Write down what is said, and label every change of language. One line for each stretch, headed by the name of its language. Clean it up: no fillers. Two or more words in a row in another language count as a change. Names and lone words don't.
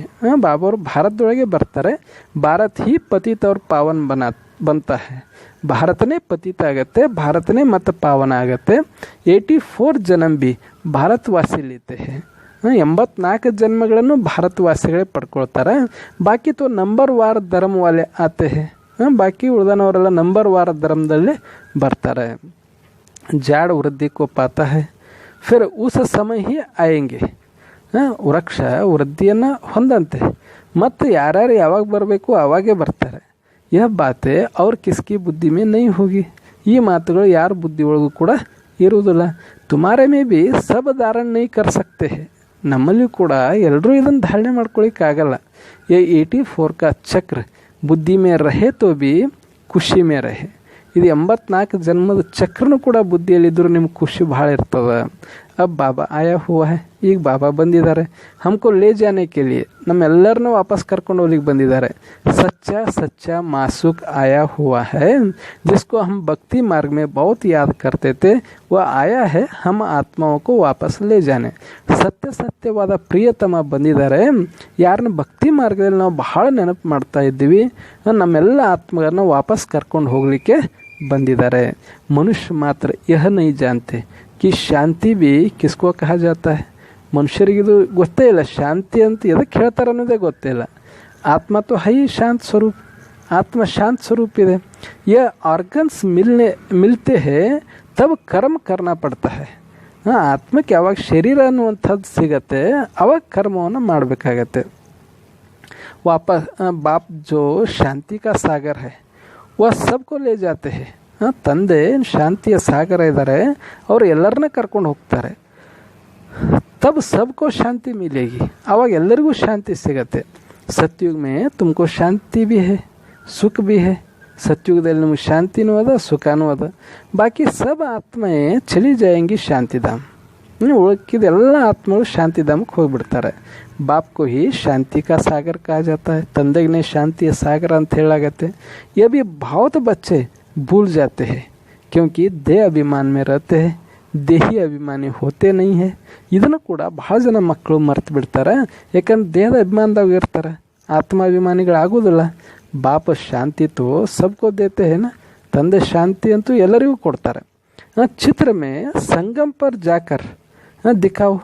Kannada: ಬಾಬಾ ಅವರು ಭಾರತದೊಳಗೆ ಬರ್ತಾರೆ.
Hindi: भारत ही पतित और पावन बनता है.
Kannada: ಭಾರತನೇ ಪತಿತ ಆಗತ್ತೆ, ಭಾರತನೇ ಮತ್ತು ಪಾವನ ಆಗತ್ತೆ.
Hindi: 84 जन्म भी भारतवासी लेते हैं.
Kannada: 84 ಜನ್ಮಗಳನ್ನು ಭಾರತವಾಸಿಗಳೇ ಪಡ್ಕೊಳ್ತಾರೆ.
Hindi: बाकी तो नंबर वार धर्म वाले आते हैं.
Kannada: ಬಾಕಿ ಉಳಿದನವರೆಲ್ಲ ನಂಬರ್ ವಾರ ಧರ್ಮದಲ್ಲೇ ಬರ್ತಾರೆ.
Hindi: झाड़ वृद्धि को पाता है, फिर उस समय ही आएंगे.
Kannada: ವೃಕ್ಷ ವೃದ್ಧಿಯನ್ನು ಹೊಂದಂತೆ, ಮತ್ತು ಯಾರ್ಯಾರು ಯಾವಾಗ ಬರಬೇಕು ಅವಾಗೇ ಬರ್ತಾರೆ.
Hindi: यह बातें और किसकी बुद्धि में नहीं होगी.
Kannada: ಈ ಮಾತುಗಳು ಯಾರ ಬುದ್ಧಿ ಒಳಗೂ ಕೂಡ ಇರುವುದಿಲ್ಲ.
Hindi: तुम्हारे में भी सब धारणा नहीं कर सकते हैं,
Kannada: ನಮ್ಮಲ್ಲಿಯೂ ಕೂಡ ಎಲ್ಲರೂ ಇದನ್ನು ಧಾರಣೆ ಮಾಡ್ಕೊಳ್ಳಿಕ್ಕಾಗಲ್ಲ.
Hindi: ये 84 का चक्र बुद्धि में रहे तो भी खुशी में रहे.
Kannada: ಇದು 84 ಜನ್ಮದ ಚಕ್ರನೂ ಕೂಡ ಬುದ್ಧಿಯಲ್ಲಿದ್ದರೂ ನಿಮ್ಗೆ ಖುಷಿ ಭಾಳ ಇರ್ತದೆ.
Hindi: अब बाबा आया हुआ है,
Kannada: ಈಗ ಬಾಬಾ ಬಂದಿದ್ದಾರೆ.
Hindi: हमको ले जाने के लिए,
Kannada: ನಮ್ಮೆಲ್ಲರನ್ನೂ ವಾಪಸ್ ಕರ್ಕೊಂಡು ಹೋಗ್ಲಿಕ್ಕೆ ಬಂದಿದ್ದಾರೆ.
Hindi: सच्चा सच्चा मासूक आया हुआ है जिसको हम भक्ति मार्ग में बहुत याद करते थे, वह आया है हम आत्माओं को वापस ले जाने.
Kannada: ಸತ್ಯವಾದ ಪ್ರಿಯತಮ ಬಂದಿದ್ದಾರೆ. ಯಾರನ್ನ ಭಕ್ತಿ ಮಾರ್ಗದಲ್ಲಿ ನಾವು ಬಹಳ ನೆನಪು ಮಾಡ್ತಾ ಇದ್ದೀವಿ, ನಮ್ಮೆಲ್ಲ ಆತ್ಮಗಳನ್ನ ವಾಪಸ್ ಕರ್ಕೊಂಡು ಹೋಗಲಿಕ್ಕೆ ಬಂದಿದ್ದಾರೆ.
Hindi: मनुष्य मात्र यह नहीं जानते कि ಶಾಂತಿ भी किसको कहा जाता है.
Kannada: ಮನುಷ್ಯರಿಗಿದು ಗೊತ್ತೇ ಇಲ್ಲ ಶಾಂತಿ ಅಂತ ಎದಕ್ಕೆ ಹೇಳ್ತಾರೆ ಅನ್ನೋದೇ ಗೊತ್ತಿಲ್ಲ.
Hindi: ಆತ್ಮ तो है ही शांत स्वरूप, आत्मा शांत स्वरूप ಇದೆ. ये ऑर्गन्स मिलते हैं तब कर्म करना पड़ता है.
Kannada: ಆತ್ಮಕ್ಕೆ ಯಾವಾಗ ಶರೀರ ಅನ್ನುವಂಥದ್ದು ಸಿಗತ್ತೆ ಅವಾಗ ಕರ್ಮವನ್ನು ಮಾಡಬೇಕಾಗತ್ತೆ.
Hindi: वापस बाप जो शांति का सागर है वह सबको ले जाते हैं.
Kannada: ತಂದೆ ಶಾಂತಿಯ ಸಾಗರ ಇದ್ದಾರೆ, ಅವರು ಎಲ್ಲರನ್ನ ಕರ್ಕೊಂಡು ಹೋಗ್ತಾರೆ.
Hindi: तब सबको शांति मिलेगी,
Kannada: ಆವಾಗ ಎಲ್ಲರಿಗೂ ಶಾಂತಿ ಸಿಗತ್ತೆ.
Hindi: सतयुग में तुमको शांति भी है सुख भी है.
Kannada: ಸತ್ಯುಗದಲ್ಲಿ ನಿಮಗೆ ಶಾಂತಿನೂ ಅದ ಸುಖನೂ ಅದ.
Hindi: बाकी सब आत्माएं चली जाएंगी शांतिधाम.
Kannada: ಉಳ್ಕಿದೆಲ್ಲ ಆತ್ಮಗಳು ಶಾಂತಿಧಾಮಕ್ಕೆ ಹೋಗಿಬಿಡ್ತಾರೆ.
Hindi: बापको ही शांति का सागर कहा जाता है.
Kannada: ತಂದೆಗೆ ಶಾಂತಿಯ ಸಾಗರ ಅಂತ ಹೇಳಾಗತ್ತೆ.
Hindi: ये भी बहुत बच्चे भूल जाते हैं क्योंकि देह अभिमान में रहते हैं, देही अभिमानी होते नहीं हैं.
Kannada: ಇದನ್ನು ಕೂಡ ಭಾಳ ಜನ ಮಕ್ಕಳು ಮರ್ತು ಬಿಡ್ತಾರೆ, ಯಾಕಂದ್ರೆ ದೇಹದ ಅಭಿಮಾನದಾಗ ಇರ್ತಾರೆ, ಆತ್ಮಾಭಿಮಾನಿಗಳಾಗೋದಿಲ್ಲ.
Hindi: बाप शांति तो सबको देते हैं ना,
Kannada: ತಂದೆ ಶಾಂತಿ ಅಂತೂ ಎಲ್ಲರಿಗೂ ಕೊಡ್ತಾರೆ.
Hindi: चित्र में संगम पर जाकर दिखाओ.